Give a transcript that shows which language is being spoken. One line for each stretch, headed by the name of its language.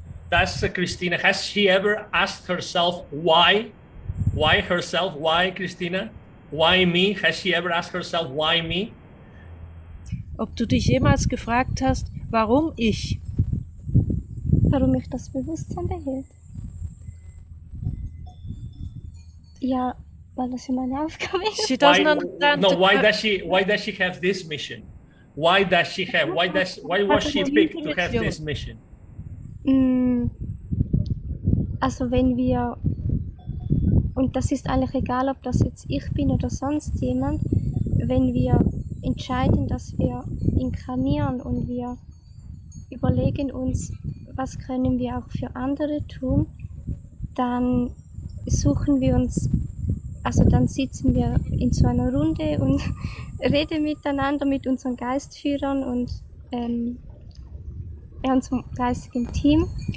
English: Does Christina, has she ever asked herself why? Why herself? Why Christina? Why me? Has she ever asked herself why me?
German: Ob du dich jemals gefragt hast, warum ich? Warum ich das Bewusstsein behielt? Ja, weil das ja meine Aufgabe ist.
English: She doesn't understand. No, why does she have this mission? Why was she picked to have this mission?
German: Also wenn wir, und das ist eigentlich egal, ob das jetzt ich bin oder sonst jemand, wenn wir entscheiden, dass wir inkarnieren und wir überlegen uns, was können wir auch für andere tun, dann suchen wir uns, also dann sitzen wir in so einer Runde und reden miteinander mit unseren Geistführern und unserem geistigen Team.